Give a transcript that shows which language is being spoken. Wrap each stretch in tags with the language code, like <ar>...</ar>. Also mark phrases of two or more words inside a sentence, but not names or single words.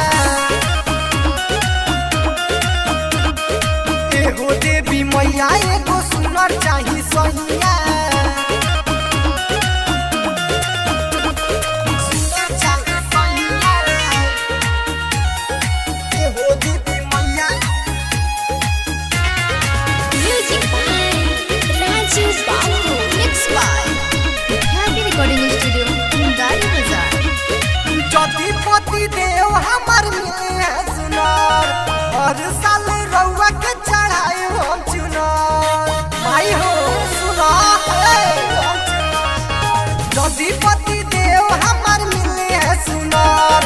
<bho>हो देवी मैया एगो सुनर चाही सैया। हो देवी मैया</bho> <en>Music by Rajiv Babu. Mixed by Happy Recording Studio, Mundari Bazaar.</en> <bho>जतिपति देव हमार मिले है सुनार। हर साल रउआ के चढ़ाए हम चुनार। भाई हो सुना जतिपति देव हमार मिले है सुनार।</bho>